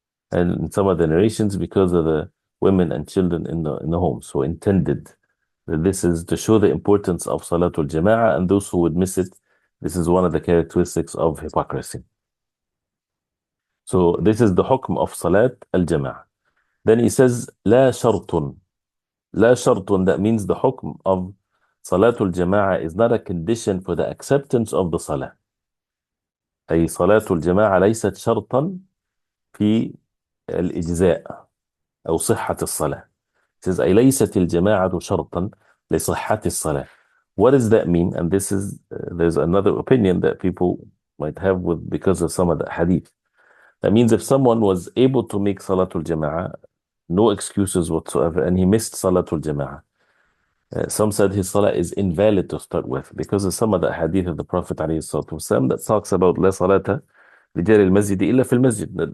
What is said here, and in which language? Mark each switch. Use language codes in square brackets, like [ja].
[en] And in some of the narrations, because of the women and children in the home, so intended that this is to show the importance of Salatul Jama'ah, and those who would miss it, this is one of the characteristics of hypocrisy. So this is the hukm of Salat al-Jama'ah. Then he says, [ar] لا شرط. لا شرط, [en] that means the hukm of Salatul Jama'ah is not a condition for the acceptance of the Salah. [ar] أي صلاة الجماعة ليست شرطا في الإجزاء أو صحة الصلاة. [en] It says [ar] أي ليست الجماعة شرطا لصحة الصلاة. [en] What does that mean? And this is, there's another opinion that people might have with, because of some of the hadith. That means if someone was able to make Salatul Jama'ah, no excuses whatsoever, and he missed Salatul Jama'ah, some said his salah is invalid to start with, because of some of the hadith of the Prophet ﷺ that talks about la salata [ar] لجار المسجد إلا في المسجد.